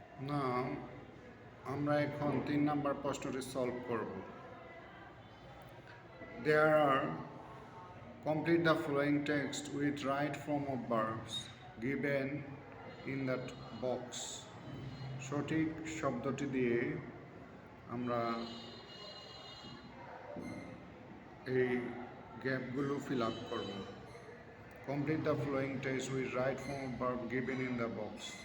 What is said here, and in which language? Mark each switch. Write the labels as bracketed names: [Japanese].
[Bangla] না, আমরা এখন 3 নাম্বার প্রশ্নটি সলভ করব। [English] There are complete the following text with right form of verbs given in that box. [Bangla] সঠিক শব্দটি দিয়ে আমরা এই গ্যাপগুলো ফিল আপ করব। [English] Complete the following text with right form of verb given in the box.